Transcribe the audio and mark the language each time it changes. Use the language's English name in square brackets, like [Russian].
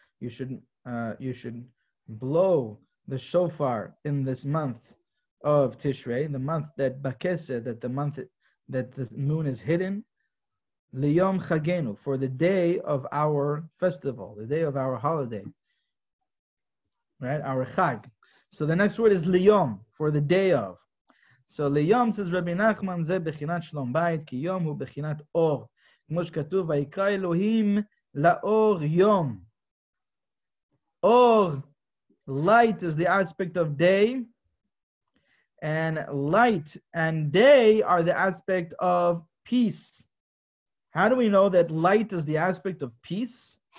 [English] You should blow the shofar in this month of Tishrei, the month that Bakese, that the month that the moon is hidden. [Hebrew] Liyom Chagenu, [English] for the day of our festival, the day of our holiday, right? Our Chag. So the next word is Liyom, for the day of. [Hebrew] So Liyom, says Rabbi Nachman, ze bechinat shlom bayit, ki yom hu bechinat or. כמו שכתוב, ויקרא אלוהים לאור יום. [English] Or, light is the aspect of day, and light and day are the aspect of peace. How do we know that light is the aspect of peace?